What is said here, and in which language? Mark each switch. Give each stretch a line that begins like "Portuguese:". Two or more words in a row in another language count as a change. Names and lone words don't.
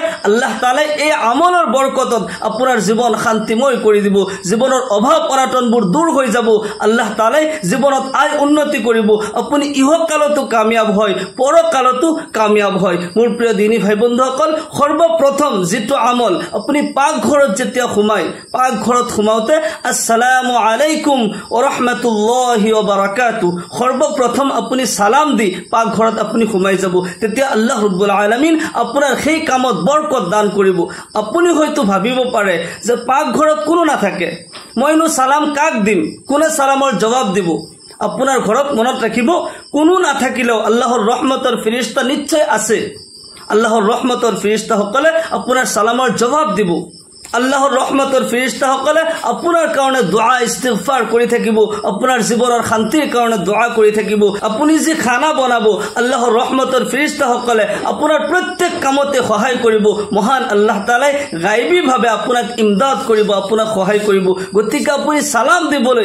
Arabic: الله تعالى
Assamese: এই আমলৰ বৰকতত আপোনাৰ জীৱন শান্তিময় কৰি দিব জীৱনৰ অভাৱ অনাটনবোৰ দূৰ হৈ যাব
Arabic: الله تعالى
Assamese: জীৱনত আয় উন্নতি কৰিব আপুনি ইহকালতো কামিয়াব হয় পৰকালতো কামিয়াব হয় মোৰ প্ৰিয় দিনী ভাই বন্ধুসকল সৰ্বপ্ৰথম যেটো আমল আপুনি পাকঘৰত যেতিয়া সোমাই পাকঘৰত সোমাওতে
Arabic: السلام عليكم ورحمة الله وبركاته
Assamese: সৰ্বপ্ৰথম আপুনি সালাম দি পাকঘৰত আপুনি সোমাই যাব তেতিয়া
Arabic: الله رب العالمين
Assamese: আপোনাৰ সেই কামত বৰকত দান কৰিব আপুনি হয়তো ভাবিব পাৰে যে পাকঘৰত কোনো নাথাকে মইনো সালাম কাক দিম কোনে সালামৰ জবাব দিব আপোনাৰ ঘৰত মনত ৰাখিব কোনো নাথাকিলেও আল্লাহৰ ৰহমতৰ ফেৰেশতা নিশ্চয় আছে আল্লাহৰ ৰহমতৰ ফেৰেশতা সকলে আপোনাৰ সালামৰ জবাব দিব আল্লাহৰ ৰহমতৰ ফেৰেশতা সকলে আপোনাৰ কাৰণে
Arabic: دعاء استغفار
Assamese: কৰি থাকিব আপোনাৰ জীৱনৰ শান্তিৰ কাৰণে দুআ কৰি থাকিব আপুনি যে খানা বনাব আল্লাহৰ ৰহমতৰ ফেৰেশতা সকলে আপোনাৰ প্ৰত্যেক কামতে সহায় কৰিব মহান
Arabic: الله تعالى
Assamese: গায়বী ভাবে আপোনাক ইমদাদ কৰিব আপোনাক সহায় কৰিব গতিকে আপুনি সালাম দিবলৈ